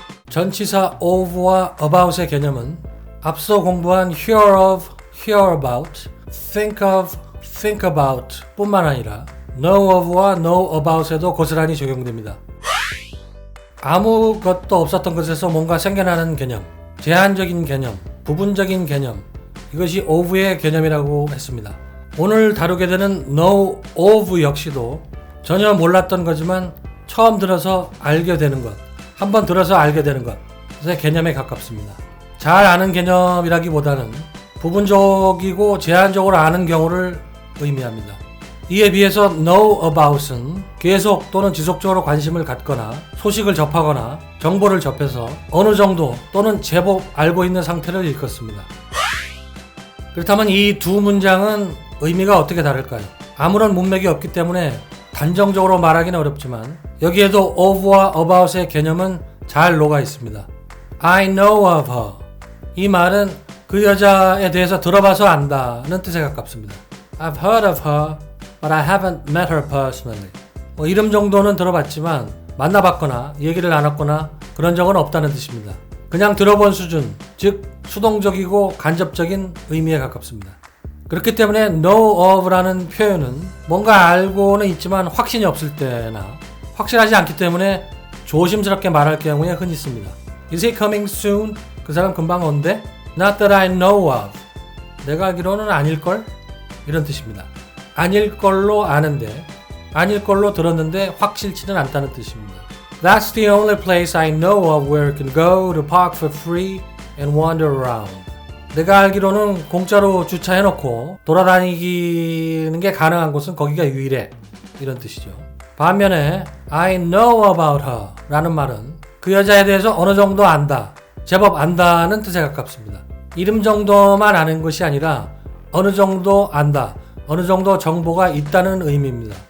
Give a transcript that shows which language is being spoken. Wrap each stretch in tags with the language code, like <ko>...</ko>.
<ko>전치사 of와 about의 개념은 앞서 공부한 hear of, hear about, think of, think about 뿐만 아니라 know of와 know about에도 고스란히 적용됩니다. 아무것도 없었던 것에서 뭔가 생겨나는 개념, 제한적인 개념, 부분적인 개념, 이것이 of의 개념이라고 했습니다. 오늘 다루게 되는 know of 역시도 전혀 몰랐던 거지만 처음 들어서 알게 되는 것, 한번 들어서 알게 되는 것의 개념에 가깝습니다. 잘 아는 개념이라기보다는 부분적이고 제한적으로 아는 경우를 의미합니다. 이에 비해서 know about은 계속 또는 지속적으로 관심을 갖거나 소식을 접하거나 정보를 접해서 어느 정도 또는 제법 알고 있는 상태를 일컫습니다. 그렇다면 이 두 문장은 의미가 어떻게 다를까요? 아무런 문맥이 없기 때문에 단정적으로 말하기는 어렵지만 여기에도 of와 about의 개념은 잘 녹아 있습니다.</ko> <en>I know of her.</en> <ko>이 말은 그 여자에 대해서 들어봐서 안다는 뜻에 가깝습니다.</ko> <en>I've heard of her, but I haven't met her personally.</en> <ko>이름 정도는 들어봤지만 만나봤거나 얘기를 나눴거나 그런 적은 없다는 뜻입니다. 그냥 들어본 수준, 즉 수동적이고 간접적인 의미에 가깝습니다. 그렇기 때문에 know of라는 표현은 뭔가 알고는 있지만 확신이 없을 때나 확실하지 않기 때문에 조심스럽게 말할 경우에 흔히 씁니다.</ko> <en>Is he coming soon?</en> <ko>그 사람 금방 온대?</ko> <en>Not that I know of.</en> <ko>내가 알기로는 아닐걸? 이런 뜻입니다. 아닐 걸로 아는데, 아닐 걸로 들었는데 확실치는 않다는 뜻입니다.</ko> <en>That's the only place I know of where you can go to park for free and wander around.</en> <ko>내가 알기로는 공짜로 주차해놓고 돌아다니는 게 가능한 곳은 거기가 유일해. 이런 뜻이죠. 반면에</ko> <en>I know about her</en> <ko>라는 말은 그 여자에 대해서 어느 정도 안다, 제법 안다는 뜻에 가깝습니다. 이름 정도만 아는 것이 아니라 어느 정도 안다, 어느 정도 정보가 있다는 의미입니다.</ko>